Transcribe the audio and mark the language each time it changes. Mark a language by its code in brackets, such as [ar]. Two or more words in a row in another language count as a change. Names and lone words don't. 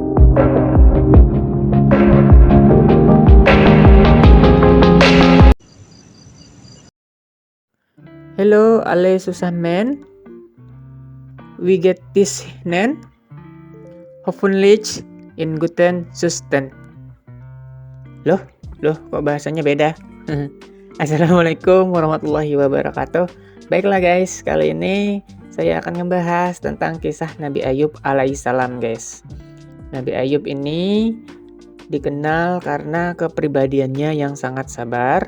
[de] Hello, alle zusammen. Wie geht es Ihnen? Hoffentlich in guten Zustand. [id] Loh, kok bahasanya beda? [ar] السلام عليكم ورحمة الله وبركاته. [id] Baiklah guys, kali ini saya akan membahas tentang kisah Nabi Ayub alaihissalam guys. Nabi Ayub ini dikenal karena kepribadiannya yang sangat sabar.